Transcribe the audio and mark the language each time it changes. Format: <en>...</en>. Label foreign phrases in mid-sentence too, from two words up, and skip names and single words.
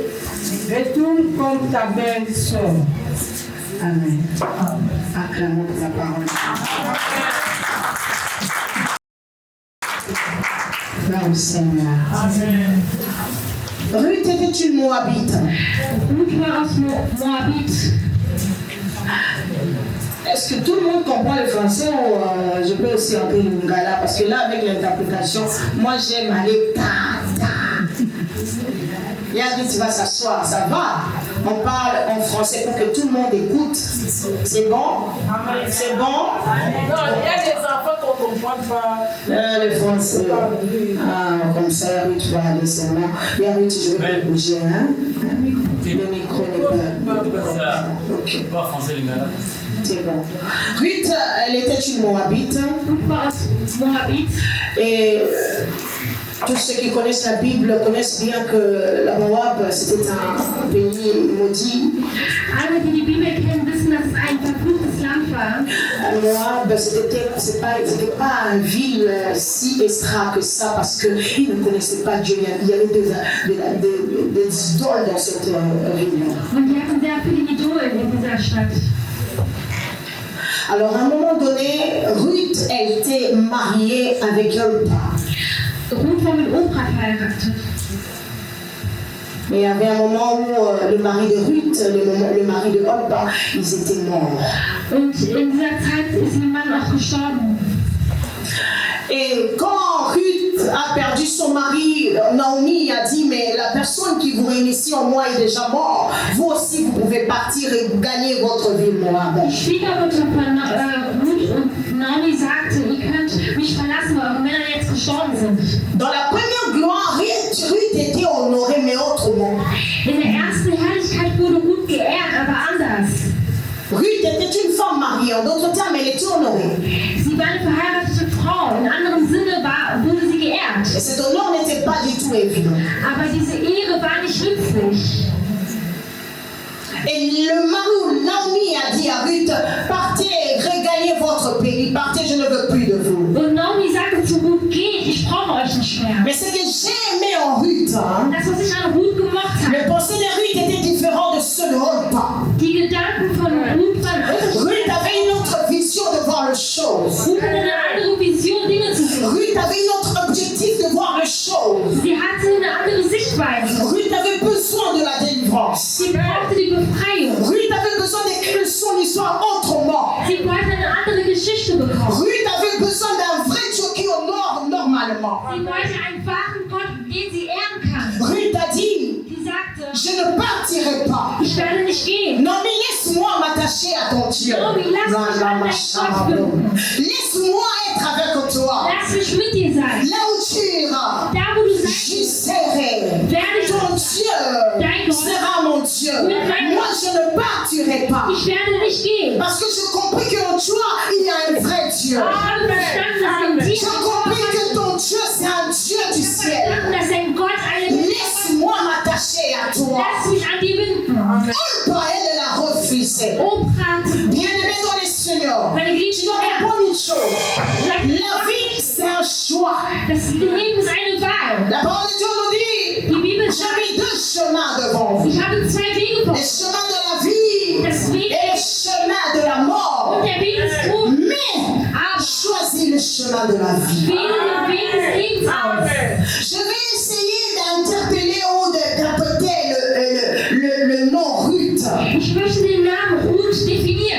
<fr>Retourne comme ta belle-sœur. Amen. Acclamons pour la parole. Gloire au Seigneur. Amen. Ruth était une Moabite.</fr> <de>Ruth war aus Moabit.</de> <fr>Est-ce que tout le monde comprend le français ou je peux aussi entrer le lingala? Parce que là, avec l'interprétation, moi j'aime aller ta. Yannick, tu vas s'asseoir, ça va. On parle en français pour que tout le monde écoute. C'est bon? C'est bon? Non, il y a des enfants qu'on ne comprend pas. Le français. Ah, comme ça, Ruth va aller seulement. Ruth, je vais pas bouger, hein? Le micro n'est pas. Ok. Pas français, les gars. C'est bon. Ruth, elle était une Moabite.</fr> <de>Ruth war aus Moabit.</de> <fr>Et tous ceux qui connaissent la Bible connaissent bien que la Moab, c'était un pays maudit.</fr> <de>Alle, die die Bibel kennen, wissen, dass es ein verfluchtes Land war.</de> <fr>La Moab, c'était pas une ville si extra que ça parce qu'ils ne connaissaient pas Dieu. Il y avait des idoles dans cette ville.</fr> <de>Und die hatten sehr viele Idole in dieser Stadt.</de> <fr>Alors à un moment donné, Ruth, elle était mariée avec Orpa.</fr> <de>Ruth war mit Oprah verheiratet.</de> <fr>Mais il y avait un moment où le mari de Ruth, le mari de Orpa, ils étaient morts.</fr> <de>Und in dieser Zeit ist ihr Mann auch gestorben.</de> <fr>Et quand Ruth a perdu son mari, Naomi a dit, mais la personne qui vous réunissait en moi est déjà morte. Vous aussi, vous pouvez partir et gagner votre ville, Moab.</fr> <de>Die Schwiegermutter von Ruth und Naomi sagte, ihr könnt mich verlassen, weil eure Männer jetzt gestorben sind.</de> <fr>Dans la première gloire, Ruth était honorée, mais autrement.</fr> <de>In der ersten Herrlichkeit wurde Ruth geehrt, aber anders.</de> <fr>Ruth était une femme mariée, en d'autres termes, elle était honorée.</fr> <de>Sie war eine verheiratete Frau, in anderem Sinne wurde sie geehrt.</de> <fr>Et cet honneur n'était pas du tout évident.</fr> <de>Aber diese Ehre war nicht nützlich.</de> <fr>Et le mari, Naomi a dit à Ruth, partez, regagnez votre pays, partez, je ne veux plus de vous.</fr> <de>Und Naomi sagte zu Ruth, geht, ich brauche euch nicht mehr.</de> <fr>Mais ce que j'ai aimé en Ruth, hein,</fr> <de>Das, was ich an Ruth gemocht</de> <fr>les</fr> <de>habe,</de> <fr>pensées de Ruth étaient différentes de ceux de Orpa.</fr> <de>die Gedanken von Ruth waren</de> <fr>Ruth avait une autre vision de voir les choses.</fr> <de>Ruth hatte eine andere Vision, Dinge zu sehen.</de> <fr>Ruth avait un autre objectif de voir les choses.</fr> <de>Sie hatte eine andere Sichtweise.</de> <fr>Ruth avait besoin de la délivrance.</fr> <de>Sie brauchte die Befreiung.</de> <fr>Ruth avait besoin d'écrire son histoire autrement.</fr> <de>Sie wollte eine andere Geschichte bekommen.</de> <fr>Ruth avait besoin d'un vrai Dieu qui honore normalement.</fr> <de>Sie wollte einen wahren Gott, den sie ehren kann.</de> <fr>Ruth a dit,</fr> <de>Sie sagte,</de> <fr>je ne partirai pas.</fr> <de>ich werde nicht gehen.</de> <fr>Non mais laisse-moi m'attacher à ton Dieu. Naomi,</fr> <de>lass mich an deinen Gott binden.</de> <fr>Laisse-moi être avec toi.</fr> <de>Lass mich mit dir sein.</de> <fr>Là où tu iras,</fr> <de>Da, wo du sein</de> <fr>j'y serai.</fr> <de>werde ich,</de> <fr>Ton Dieu sera mon Dieu. Moi, je ne partirai pas.</fr> <de>ich werde nicht gehen.</de> <fr>Parce que j'ai compris qu'en toi, il y a un vrai Dieu.</fr> <de>Ich habe verstanden, dass ein</de> <fr>J'ai Dieu compris que ton Dieu, c'est un Dieu du ciel.</fr> <de>verstanden, dass ein Gott eine</de> <fr>Laisse-moi m'attacher à toi.</fr> <de>Lass mich an dir binden.</de> <fr>Orpa, elle a refusé. Oprah, Bien-aimé dans les Seigneurs,</fr> <de>meine</de> <fr>tu</fr> <de>geliebten</de> <fr>dois</fr> <de>Herren,</de> <fr>comprendre une chose. La vie, c'est un choix.</fr> <de>das Leben ist eine Wahl.</de> <fr>La parole de Dieu nous dit,</fr> <de>Die Bibel</de> <fr>j'ai</fr> <de>sagt,</de> <fr>mis deux chemins devant vous.</fr> <de>ich habe zwei Wege vor</de> <fr>Le chemin de la vie</fr> <de>Das Weg</de> <fr>et le chemin de la mort.</fr> <de>und der Weg des Todes.</de> <fr>Mais</fr> <de>Aber</de> <fr>choisis le chemin de la vie.</fr> <de>wähle den Weg des Lebens aus.</de> <fr>Je vais essayer d'interpeller ou d'interpréter le nom Ruth.</fr> <de>Ich möchte den Namen Ruth definieren.</de>